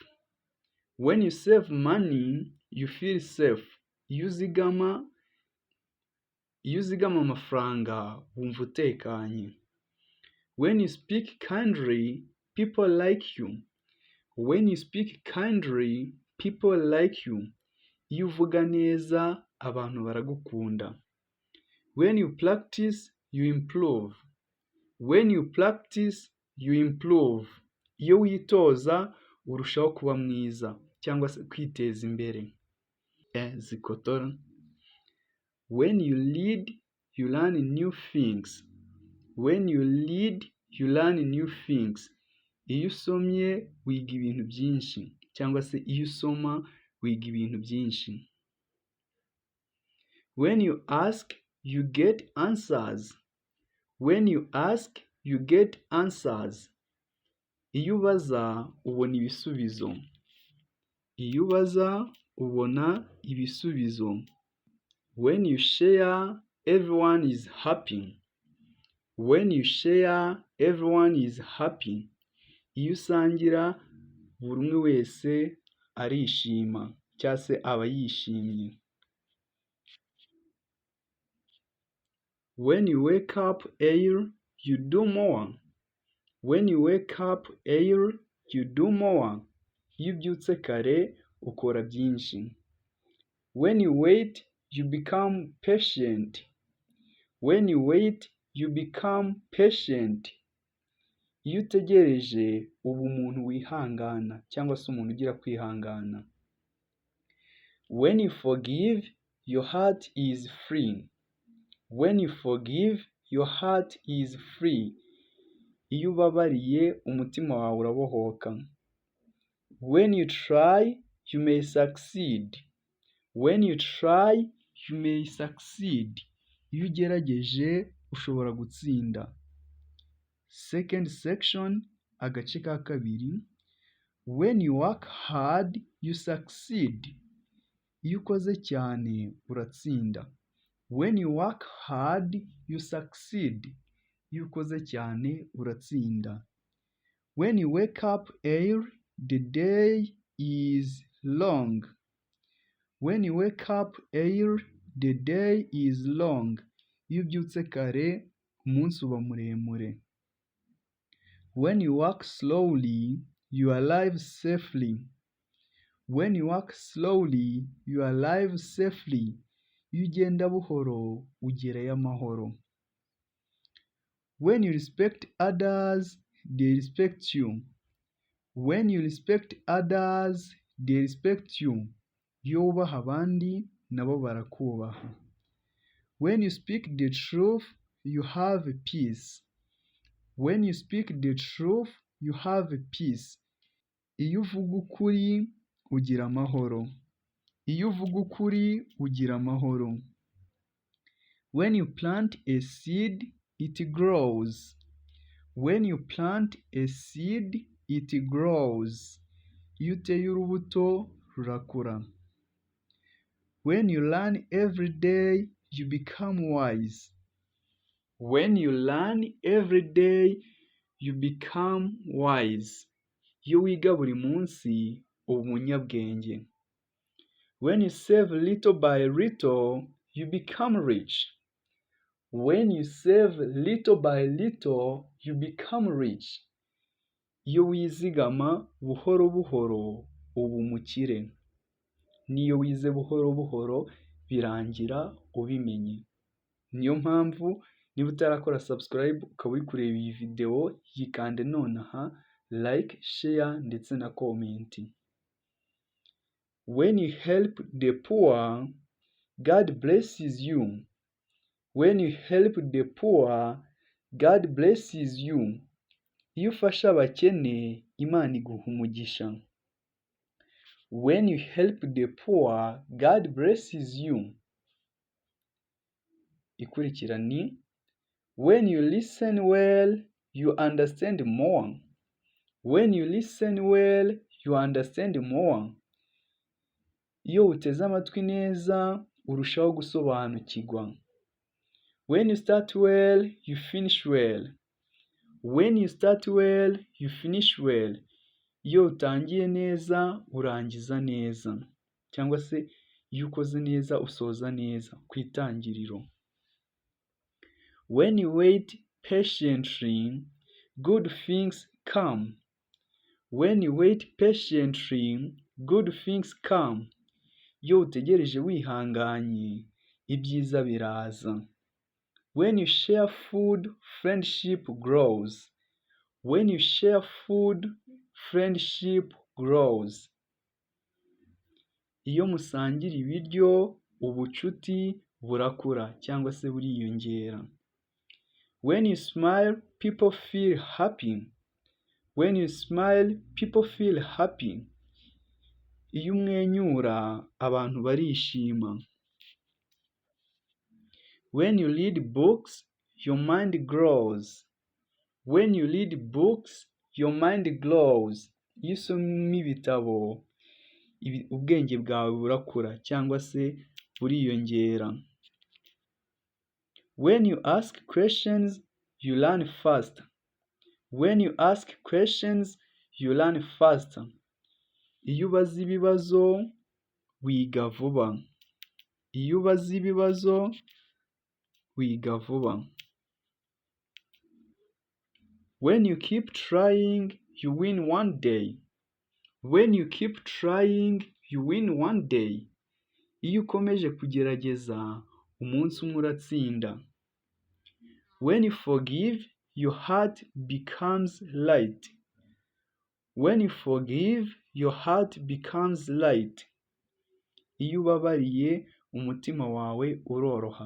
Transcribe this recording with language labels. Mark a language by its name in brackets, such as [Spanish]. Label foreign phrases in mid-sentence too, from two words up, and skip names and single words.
[English] When you save money, you feel safe. [Kinyarwanda] Iyo uzigama amafaranga, wumva utekanye. [English] When you speak kindly, people like you. When you speak kindly, people like you. [Kinyarwanda] Iyo uvuga neza, abantu baragukunda. [English] When you practice, you improve. When you practice, you improve. [Kinyarwanda] Iyo witoza, urushaho kuba mwiza cyangwa se kwiteza imbere. Zikotora. [English] When you read, you learn new things. When you read, you learn new things. [Kinyarwanda] Iyo usomye, wiga ibintu byinshi cyangwa se iyo usoma, wiga ibintu byinshi. [English] When you ask, you get answers. When you ask, you get answers. [Kinyarwanda] Iyo ubaza, ubona ibisubizo. Iyo ubaza, ubona ibisubizo. [English] When you share, everyone is happy. When you share, everyone is happy. [Kinyarwanda] Iyo usangira, buri umwe wese arishima cyangwa se aba yishimye. [English] When you wake up early, you do more. When you wake up early, you do more. [Kinyarwanda] Iyo ubyutse kare, ukora byinshi. [English] When you wait, you become patient. When you wait, you become patient. [Kinyarwanda] Iyo utegereje, uba umuntu wihangana cyangwa se umuntu ugira kwihangana. [English] When you forgive, your heart is free. When you forgive, your heart is free. [Kinyarwanda] Iyo ubabariye, umutima wawe urabohoka. [English] When you try, you may succeed. When you try, you may succeed. [Kinyarwanda] Iyo ugerageje, ushobora gutsinda. [English] Second section, [Kinyarwanda] agace ka kabiri. [English] When you work hard, you succeed. [Kinyarwanda] Iyo ukoze cyane, uratsinda. [English] When you work hard, you succeed. [Kinyarwanda] Iyo ukoze cyane, uratsinda. [English] When you wake up early, the day is long. When you wake up early, the day is long. [Kinyarwanda] Iyo ubyutse kare, umunsi uba muremure. [English] When you walk slowly, you arrive safely. When you walk slowly, you arrive safely. [Kinyarwanda] Iyo ugenda buhoro, ugerayo amahoro. [English] When you respect others, they respect you. When you respect others, they respect you. [Kinyarwanda] Iyo wubaha abandi, nabo barakubaha. [English] When you speak the truth, you have peace. When you speak the truth, you have peace. [Kinyarwanda] Iyo uvuga ukuri, ugira amahoro. Iyo uvuga ukuri, ugira amahoro. [English] When you plant a seed, it grows. When you plant a seed, it grows. [Kinyarwanda] Iyo uteye urubuto, rurakura. [English] When you learn every day, you become wise. When you learn every day, you become wise. [Kinyarwanda] Iyo wiga buri munsi, uba umunyabwenge. [English] When you save little by little, you become rich. When you save little by little, you become rich. [Kinyarwanda] Iyo wizigama buhoro buhoro, uba umukire. N'iyo wize buhoro buhoro, birangira ubimenye. Niyo mpamvu, niba utarakora subscribe, ukaba uri kureba iyi video, yikande nonaha, [English] like, share [Kinyarwanda] ndetse na comment. [English] When you help the poor, God blesses you. When you help the poor, God blesses you. [Kinyarwanda] Iyo ufasha abakene, Imana iguha umugisha. [English] When you help the poor, God blesses you. [Kinyarwanda] Ikurikira ni, [English] when you listen well, you understand more. When you listen well, you understand more. [Kinyarwanda] Iyo uteze amatwi neza, urushaho gusobanukirwa. [English] When you start well, you finish well. When you start well, you finish well. [Kinyarwanda] Iyo utangiye neza, urangiza neza. Cyangwa se, iyo ukoze neza, usoza neza, ku itangiriro. [English] When you wait patiently, good things come. When you wait patiently, good things come. [Kinyarwanda] Iyo utegereje wihanganye, ibyiza biraza. [English] When you share food, friendship grows. When you share food, friendship grows. [Kinyarwanda] Iyo musangira ibiryo, ubucuti burakura cyangwa se buriyongera. [English] When you smile, people feel happy. When you smile, people feel happy. [Kinyarwanda] Iyo umwenyura, abantu barishima. [English] When you read books, your mind grows. When you read books, your mind grows. [Kinyarwanda] Iyo usoma ibitabo, ubwenge bwawe burakura cyangwa se buriyongera. [English] When you ask questions, you learn faster. When you ask questions, you learn faster. [Kinyarwanda] Iyo ubaza ibibazo, wiga vuba. Iyo ubaza ibibazo, wiga vuba. [English] When you keep trying, you win one day. When you keep trying, you win one day. [Kinyarwanda] Iyo ukomeje kugerageza, umunsi umwe uratsinda. [English] When you forgive, your heart becomes light. When you forgive, your heart becomes light. [Kinyarwanda] Iyo ubabariye, umutima wawe uroroha.